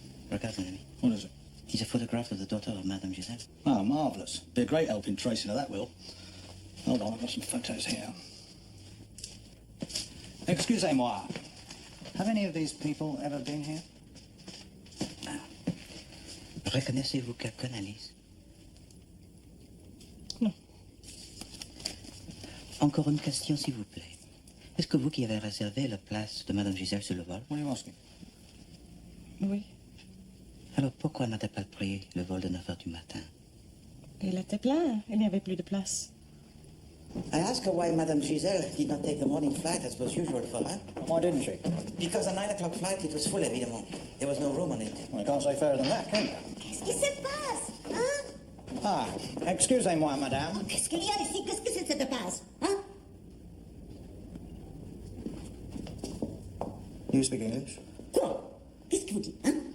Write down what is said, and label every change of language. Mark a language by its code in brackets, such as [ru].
[fr] Regarde, mon ami. [en] What is it? It is a photograph of the daughter of Madame Giselle. Ah, marvellous. Be a great help in tracing her, that will. Hold on, I've got some photos here. [fr] Excusez-moi. [en] Have any of these people ever been here? [fr] Reconnaissez-vous quelqu'un, Alice? Non. Encore une question, s'il vous plaît. Est-ce que vous qui avez réservé la place de Madame Giselle sur le vol? [en] What are you asking? [fr] Oui. Alors pourquoi n'a-t-elle pas pris le vol de 9h du matin? Il était plein. Il n'y avait plus de place. [en] I asked her why Madame Giselle did not take the morning flight as was usual for her. Why didn't she? Because the 9 o'clock flight, it was full, évidemment. There was no room on it. Well, I can't say fairer than that, can you? [fr] Qu'est-ce qui se passe, hein? Ah, excusez-moi, madame. Oh, qu'est-ce qu'il y a ici? Qu'est-ce que c'est que cette passe, hein? [en] You speak English? [fr] Quoi? Qu'est-ce que vous dites, hein?